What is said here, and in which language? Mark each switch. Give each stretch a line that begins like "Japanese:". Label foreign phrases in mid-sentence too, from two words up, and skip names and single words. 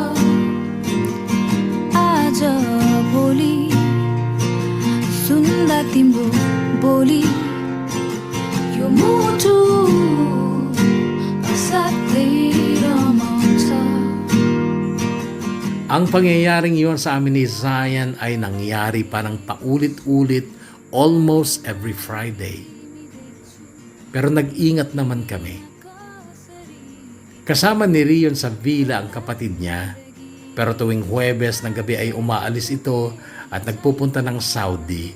Nepali: आज भोलि सुन्दा तिम्रो बोली यो मुटु असाध्यै रमाउँछ.
Filipino: Ang pangyayaring iyon sa amin ni Zion ay nangyari parang paulit-ulit
English: almost every Friday.
Filipino: Pero nag-ingat naman kami. Kasama ni Rion sa villa ang kapatid niya, pero tuwing Huwebes ng gabi ay umaalis ito at nagpupunta ng Saudi.